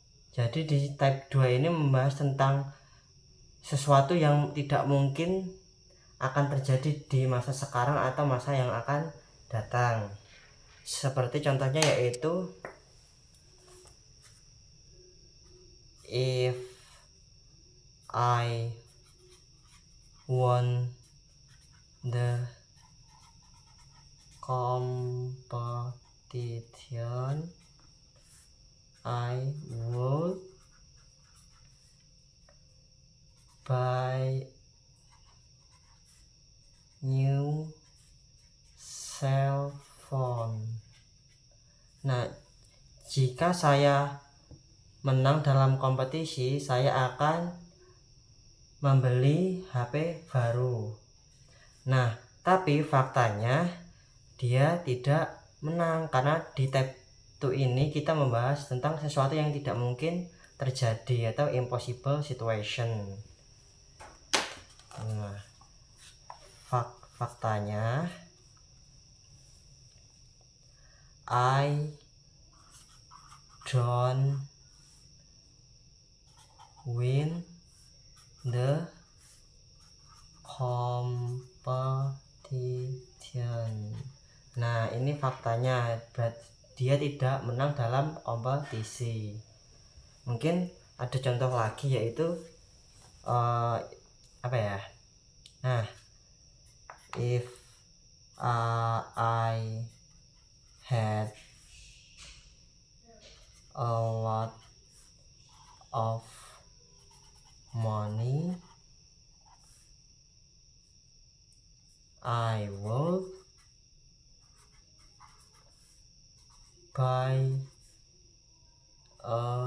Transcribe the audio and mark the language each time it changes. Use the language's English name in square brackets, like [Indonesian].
[Indonesian] Jadi di type 2 ini membahas tentang sesuatu yang tidak mungkin akan terjadi di masa sekarang atau masa yang akan datang. Seperti contohnya yaitu [English] if I won the competition, I would buy new cell phone. [Indonesian] Nah, jika saya menang dalam kompetisi, saya akan membeli HP baru. Nah, tapi faktanya dia tidak menang, karena di type 2 ini kita membahas tentang sesuatu yang tidak mungkin terjadi atau [English] impossible situation. [Indonesian] Nah, faktanya [English] I don't win the competition. [Indonesian] Nah, ini faktanya, dia tidak menang dalam kompetisi. Mungkin ada contoh lagi, yaitu apa ya? [English] Nah, if I had a lot of money, I would buy a